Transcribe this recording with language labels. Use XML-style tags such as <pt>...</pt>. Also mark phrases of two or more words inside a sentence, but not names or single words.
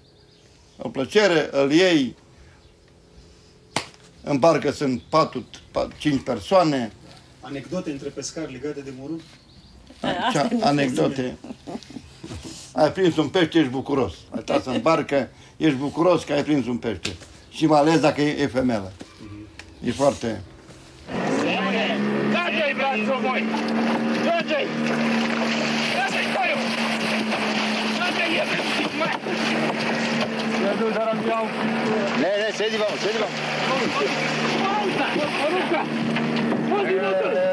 <ro>O plăcere, îl iei, în barcă sunt 5 persoane. Anecdote între pescari legate de morun? Anecdote. Ai prins un pește, ești bucuros. Ai stat în barcă, ești bucuros că ai prins un pește. Și mai ales dacă e femelă. E foarte...</ro> <sr>Gađaj, braco moj! Gađaj! Gađaj koju! Gađaj jebe! Ne, sedi vamo. Poruka! Vozi unutra!</sr>